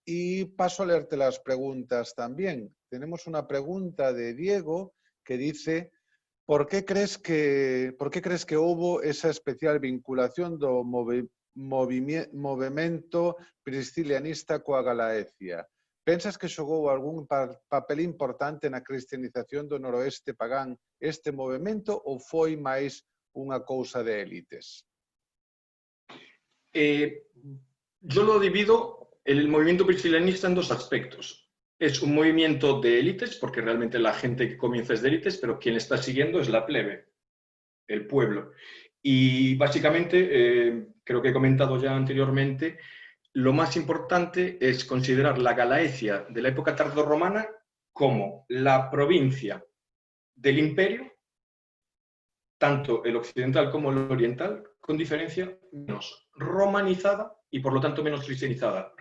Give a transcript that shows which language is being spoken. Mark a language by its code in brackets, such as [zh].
[es] Y paso a leerte las preguntas también. Tenemos una pregunta de Diego que dice: ¿por qué crees que hubo esa especial vinculación [gl] do movimento priscilianista coa Galaecia? Pensas que xogou algún papel importante na cristianización do noroeste pagán este movimento ou foi máis unha cousa de élites? [es] Yo lo divido el movimiento priscilianista en 2 aspectos. Es un movimiento de élites, porque realmente la gente que comienza es de élites, pero quien está siguiendo es la plebe, el pueblo. Y básicamente, creo que he comentado ya anteriormente, lo más importante es considerar la Galaecia de la época tardorromana como la provincia del imperio, tanto el occidental como el oriental, con diferencia menos romanizada y por lo tanto menos cristianizada.